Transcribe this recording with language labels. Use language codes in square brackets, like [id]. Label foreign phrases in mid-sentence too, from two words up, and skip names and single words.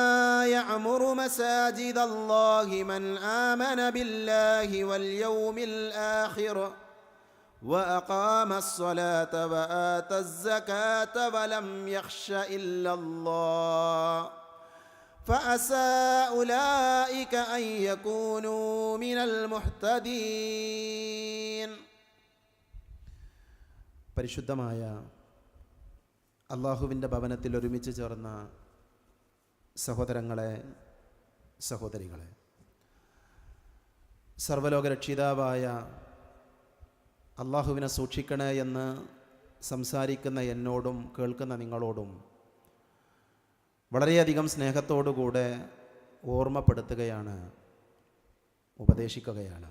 [ar] يعمر مساجد الله من آمن بالله واليوم الآخر وأقام الصلاة وآتى الزكاة ولم يخش إلا الله فعسى أولئك أن يكونوا من المهتدين. [ml] പരിശുദ്ധമായ അള്ളാഹുവിൻ്റെ ഭവനത്തിൽ ഒരുമിച്ച് ചേർന്ന സഹോദരങ്ങളെ, സഹോദരികളെ, സർവ്വലോകരക്ഷിതാവായ അള്ളാഹുവിനെ സൂക്ഷിക്കണേ എന്ന് സംസാരിക്കുന്ന എന്നോടും കേൾക്കുന്ന നിങ്ങളോടും വളരെയധികം സ്നേഹത്തോടുകൂടെ ഓർമ്മപ്പെടുത്തുകയാണ്, ഉപദേശിക്കുകയാണ്.